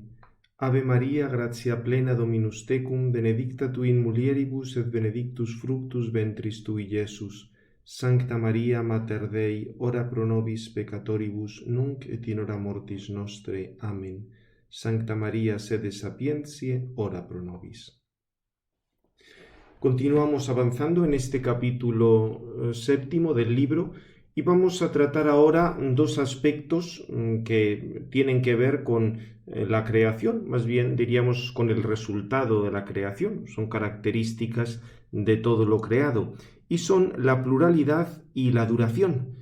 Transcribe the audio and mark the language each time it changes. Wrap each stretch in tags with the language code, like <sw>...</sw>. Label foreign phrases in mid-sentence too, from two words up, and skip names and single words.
<la>Ave Maria, gratia plena Dominus tecum, benedicta tu in mulieribus et benedictus fructus ventris tui, Iesus. Sancta Maria, Mater Dei, ora pro nobis peccatoribus, nunc et in hora mortis nostre. Amen. Sancta Maria, sede sapientiae, ora pro nobis.</la> <es>Continuamos avanzando en este capítulo séptimo del libro y vamos a tratar ahora dos aspectos que tienen que ver con la creación, más bien diríamos con el resultado de la creación, son características de todo lo creado y son la pluralidad y la duración.</es>